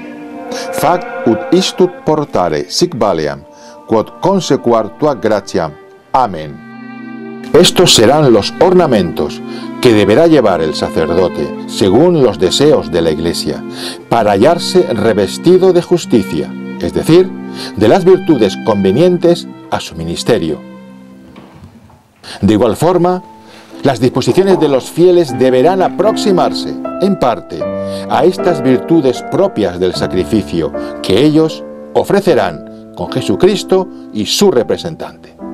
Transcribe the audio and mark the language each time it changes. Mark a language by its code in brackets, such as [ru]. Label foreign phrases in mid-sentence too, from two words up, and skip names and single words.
[la] Fac ut istut portare sic valeam, quod consequar tua gratiam. [es] Amén. Estos serán los ornamentos que deberá llevar el sacerdote, según los deseos de la Iglesia, para hallarse revestido de justicia, es decir, de las virtudes convenientes a su ministerio. De igual forma, las disposiciones de los fieles deberán aproximarse, en parte, a estas virtudes propias del sacrificio que ellos ofrecerán con Jesucristo y su representante.